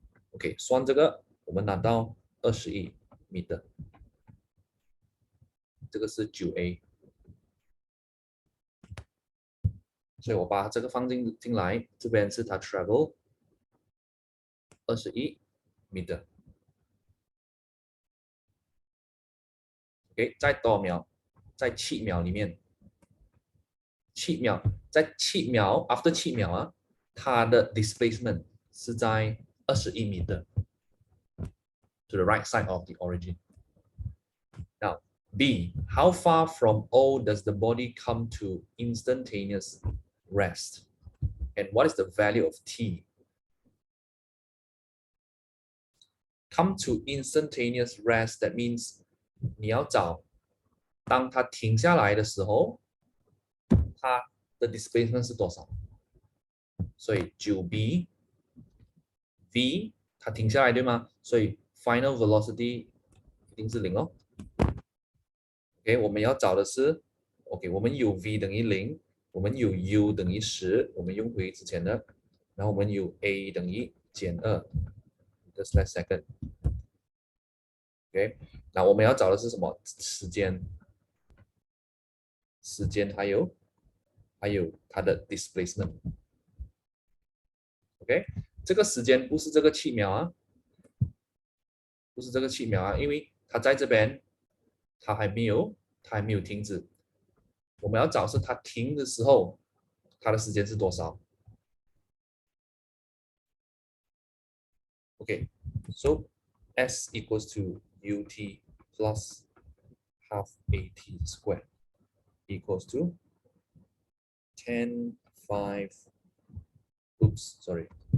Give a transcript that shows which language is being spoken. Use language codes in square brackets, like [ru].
[zh] OK， 算这个我们拿到21米的，这个是9A， 所以我把这个放进来，这边是它 travel 21米的。 OK， 在多少秒？在7秒里面，7秒，在7秒 after 7秒啊，它的 displacement 是在21米的 ， [en] to the right side of the origin。 Now B, how far from O does the body come to instantaneous rest? And what is the value of T? Come to instantaneous rest, that means [zh] 你要找当它停下来的时候，它的 displacement 是多少？所以9B V 它停下来对吗？所以 final velocity 一定是0哦。OK， 我们要找的是 OK， 我们有 V 等于0，我们有 U 等于10，我们用回之前的，然后我们有 A 等于减2 just last second。 OK， 那我们要找的是什么？时间，还有它的 displacement。 OK， 这个时间不是这个7秒啊，不是这个7秒啊，因为它在这边，它还没有停止。我们要找是它停的时候，它的时间是多少 ？OK， [en] so S equals to UT plus half AT squared equals to 10, 5, oops, sorry.